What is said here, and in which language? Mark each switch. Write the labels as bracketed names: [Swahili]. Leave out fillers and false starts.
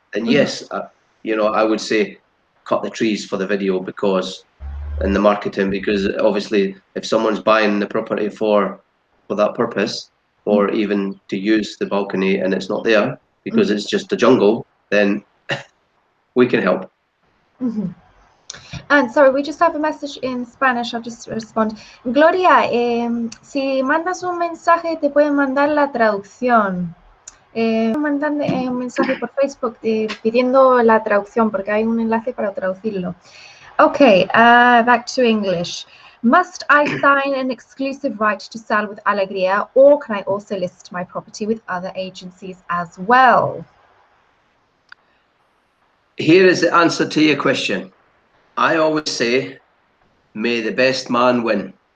[English] And yes, I would say cut the trees for the video, because in the marketing, because obviously if someone's buying the property for that purpose, or even to use the balcony and it's not there because it's just a jungle, then we can help. And sorry, we just have a message in Spanish. I'll just respond. [Spanish] Gloria, si mandas un mensaje, te pueden mandar la traducción. Mandan un mensaje por Facebook pidiendo la traducción, porque hay un enlace para traducirlo. [English] Okay, back to English. Must I sign an exclusive right to sell with Alegria, or can I also list my property with other agencies as well? Here is the answer to your question. I always say, may the best man win.